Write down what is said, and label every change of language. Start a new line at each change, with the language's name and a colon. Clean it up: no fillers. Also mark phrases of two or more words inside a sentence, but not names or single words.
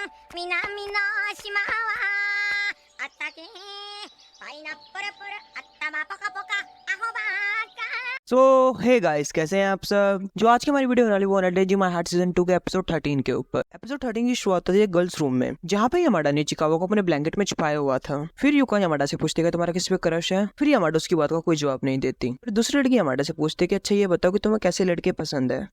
Japanese: 南の島はあったけパイナップルプル頭ポカポカアホバーカ
Hindi: सो
English: hey guys,
Hindi: कैसे हैं आप सब। जो आज की हमारी वीडियो होने वाली वो है जी माय हार्ट सीजन 2 के एपिसोड 13 के ऊपर। एपिसोड 13 की शुरुआत होती है
English: girls room
Hindi: में, जहाँ पे यामाडा ने चिकागो को अपने ब्लैंकेट में छुपाया हुआ था। फिर युका यामाडा से पूछती है तुम्हारा किस पे क्रश है। फिर यामाडा उसकी बात का कोई जवाब नहीं देती। फिर दूसरी लड़की यामाडा से पूछती है कि अच्छा ये बताओ कि तुम्हें कैसे लड़के पसंद है।